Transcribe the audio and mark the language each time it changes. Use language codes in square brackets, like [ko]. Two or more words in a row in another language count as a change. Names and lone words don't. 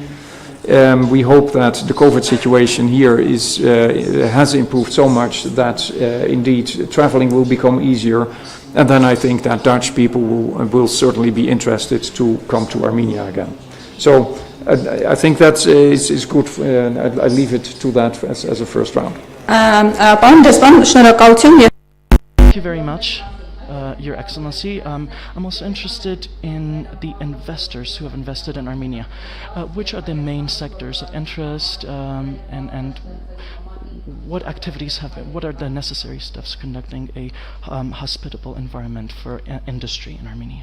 [en] We hope that the COVID situation here has improved so much that indeed traveling will become easier. And then I think that Dutch people will certainly be interested to come to Armenia again. So I think that is good. I leave it to that as a first round. [hy] Պարոն դեսպան, շնորհակալություն. [en] Thank you very much, Your Excellency. I'm also interested in the investors who have invested in Armenia. Which are the main sectors of interest, and what activities what are the necessary steps conducting a hospitable environment for industry in Armenia?